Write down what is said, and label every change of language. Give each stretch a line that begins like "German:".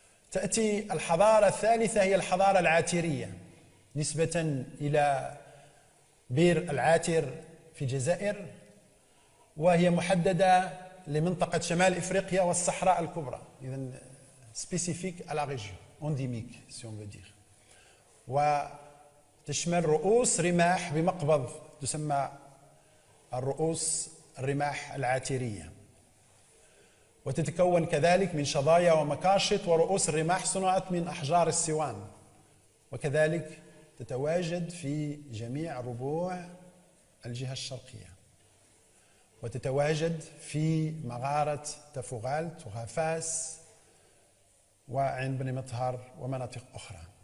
Arabic: تأتي الحضارة الثالثة، هي الحضارة العاترية، نسبة إلى بير العاتر في الجزائر، وهي محددة لمنطقة شمال إفريقيا والصحراء الكبرى. إذن
French: spécifique à la région, endémique si on veut dire.
Arabic: وتشمل رؤوس رماح بمقبض تسمى الرؤوس الرماح العاترية، وتتكون كذلك من شظايا ومكاشط، ورؤوس الرماح صنعت من أحجار السوان، وكذلك تتواجد في جميع ربوع الجهة الشرقية، وتتواجد في مغارة تفوغالت وغفاس وعين بن مطهر ومناطق أخرى.